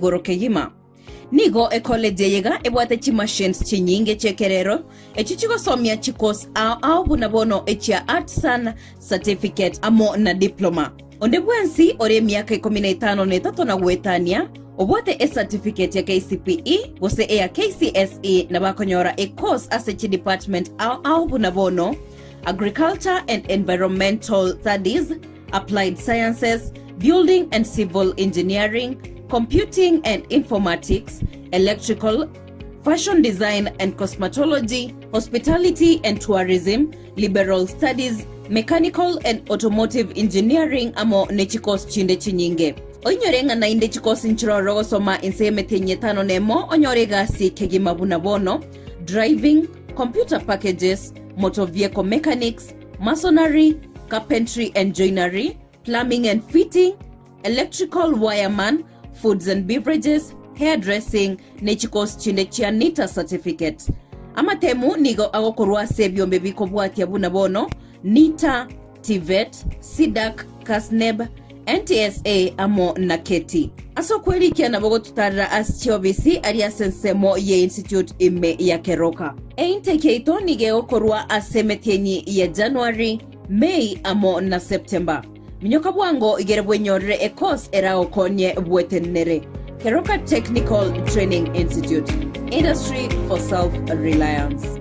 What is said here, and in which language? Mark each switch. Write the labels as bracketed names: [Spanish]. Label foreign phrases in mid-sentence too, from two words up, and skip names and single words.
[Gusii] igoro keyima nigo college yega ebwate chi machines chinyinge chekerero echichiko somya chikos au bunabono echia [English] artisan certificate [Gusii] amo na diploma onde bwensi ore miaka 15 netatu na gwetania obwate certificate ya KCPE gose ya KCSE na bakonyora course as department au bunabono [English] agriculture and environmental studies, applied sciences, building and civil engineering, computing and informatics, electrical, fashion design and cosmetology, hospitality and tourism, liberal studies, mechanical and automotive engineering [Gusii] amo nechikos chinde chinyinge. Onyorenga na inde chikos nchiroro soma inseme tenye tano nemo onyorega si kegima bunabono, [English] driving, computer packages, motor vehicle mechanics, masonry, carpentry and joinery, plumbing and fitting, electrical wireman, foods and beverages, [Gusii] hairdressing, nechikos chinde chianita certificate. Amatemu nigo agokorwa sebyo mbebiko bwati abunabono, NITA, TVET, SIDAC, KASNEB, NTSA amo na KETI. Aso kweli kia nabogo tutarra as chiobisi aria sensemo ye institute ime ya Keroka. Intake ito nige okorwa asemetenyi ya January, May amo na September. Minyoka bwango igere bwenyorre course era okonye bwetenere. [English] Keroka Technical Training Institute. Industry for self-reliance.